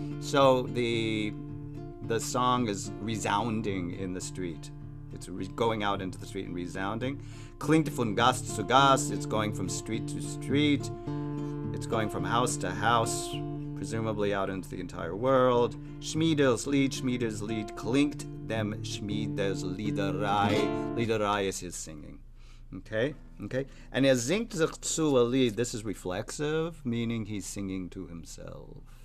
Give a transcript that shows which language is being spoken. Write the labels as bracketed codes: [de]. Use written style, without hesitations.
[en] So the song is resounding in the street. It's going out into the street and resounding. [yi] Klingt von Gas zu Gas. [en] It's going from street to street. It's going from house to house, presumably out into the entire world. [yi] Schmiedes Lied, klingt dem Schmiedes Liederei. [en] Liederei is his singing. Okay. And [yi] singt sich zu a Lied. [en] This is reflexive, meaning he's singing to himself.